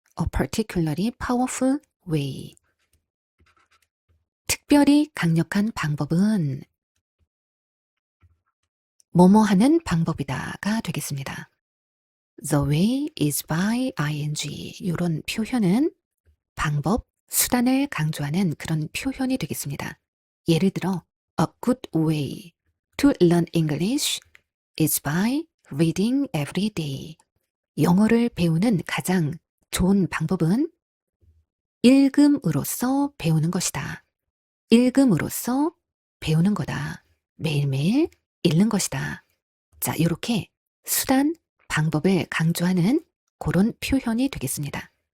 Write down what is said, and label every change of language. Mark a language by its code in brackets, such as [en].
[en] A particularly powerful way. [ko] 특별히 강력한 방법은 뭐뭐 하는 방법이다가 되겠습니다. [en] The way is by ing. [ko] 이런 표현은 방법, 수단을 강조하는 그런 표현이 되겠습니다. 예를 들어 [en] A good way to learn English is by reading every day. [ko] 영어를 배우는 가장 좋은 방법은 읽음으로써 배우는 것이다. 읽음으로써 배우는 거다. 매일매일 읽는 것이다. 자, 이렇게 수단, 방법을 강조하는 그런 표현이 되겠습니다.